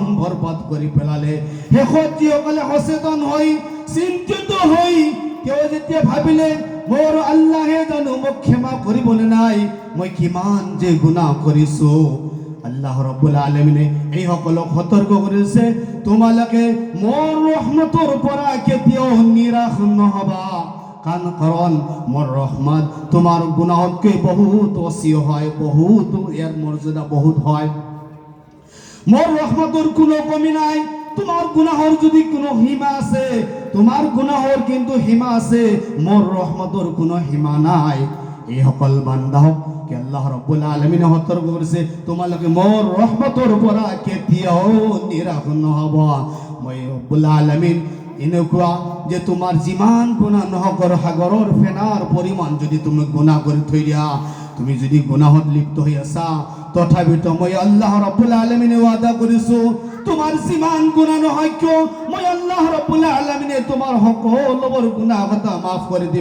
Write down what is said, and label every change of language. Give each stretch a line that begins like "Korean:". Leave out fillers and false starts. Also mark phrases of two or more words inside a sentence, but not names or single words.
Assamese: বৰবাদ কৰি পেলালে, শেষত যিসকলে সচেতন হৈ চিন্তিত হৈ তেওঁ যেতিয়া ভাবিলে মোৰ আল্লাহে জানো মোক ক্ষমা কৰিবনে নাই, মই কিমান যে গুনাহ কৰিছোঁ, আল্লাহ ৰব্বুল আলামিনে এই সকলক সতৰ্ক কৰিছে তোমালোকে মোৰ ৰহমতৰ পৰা কেতিয়াও নিৰাশ নহবা, কাৰণ মোৰ ৰহমত তোমাৰ গুনাহতকৈ বহুত অসীম হয়, বহুত ইয়াৰ মৰ্যাদা বহুত হয়। মোৰ ৰহমতৰ কোনো কমি নাই। তোমার গুনাহর যদি কোনো সীমা আছে, তোমার গুনাহর কিন্তু সীমা আছে, মোর রহমতর কোনো সীমা নাই। এই সকল বান্দাহক কে আল্লাহ রব্বুল আলামিনে সতর্ক কৰিছে তোমালোকে মোর রহমতর পৰা কেতিয়াও নিৰাশ নহবা। মই রব্বুল আলামিন এনেকুৱা যে তোমাৰ যিমান গুনাহ নহকৰ সাগৰৰ ফেনাৰ পৰিমাণ যদি তুমি গুনাহ কৰি থৈ দিয়া, তুমি যদি গুনাহত লিপ্ত হৈ আছা তথাপিতো মই আল্লাহ ৰাব্বুল আলামিনে ওয়াদা কৰিছো তোমাৰ যিমান গুনাহ নহয় কিয় মই আল্লাহ ৰাব্বুল আলামিনে তোমাৰ সকলোবোৰ গুনাহ কথা মাফ কৰি দিম।